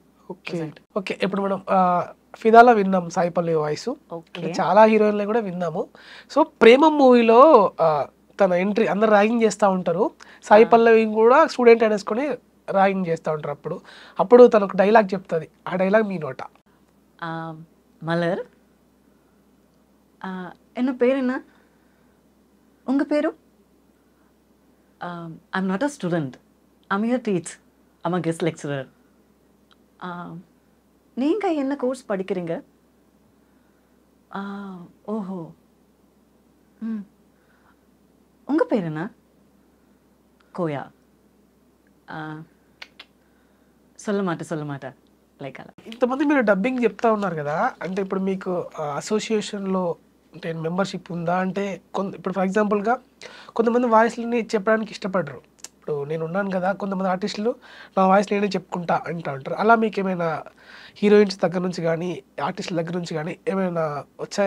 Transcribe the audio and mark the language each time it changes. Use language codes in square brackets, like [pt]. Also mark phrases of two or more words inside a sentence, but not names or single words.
[te] ఓకే, ఇప్పుడు మనం ఫిదాలో విన్నాం సాయి పల్లవి వాయిస్, చాలా హీరోయిన్లు కూడా విన్నాము. సో ప్రేమ మూవీలో తన ఎంట్రీ అందరు ర్యాగింగ్ చేస్తూ ఉంటారు. సాయి పల్లవి కూడా స్టూడెంట్ అనేసుకొని ర్యాగింగ్ చేస్తూ ఉంటారు. అప్పుడు తనకు డైలాగ్ చెప్తుంది. ఆ డైలాగ్ మీ నోట. [ta] மலர் என்ன பேர் என்ன உங்கள் பேரு? [en] I'm not a student, I'm here teach, I'm a guest lecturer. [ta] நீங்கள் என்ன கோர்ஸ் படிக்கிறீங்க? ஓஹோ, ம், உங்கள் பேர் என்ன? கோயா. சொல்ல மாட்டேன் [te] లైక్ అలా. ఇంతమంది మీరు డబ్బింగ్ చెప్తా ఉన్నారు కదా, అంటే ఇప్పుడు మీకు అసోసియేషన్లో అంటే మెంబర్షిప్ ఉందా? అంటే ఇప్పుడు [en] for exampleగా [te] కొంతమంది వాయిస్లని చెప్పడానికి ఇష్టపడరు. ఇప్పుడు నేను ఉన్నాను కదా, కొంతమంది ఆర్టిస్టులు నా వాయిస్ నేనే చెప్పుకుంటా అంటూ ఉంటారు. అలా మీకు ఏమైనా హీరోయిన్స్ దగ్గర నుంచి కానీ ఆర్టిస్టుల దగ్గర నుంచి కానీ ఏమైనా వచ్చాయా?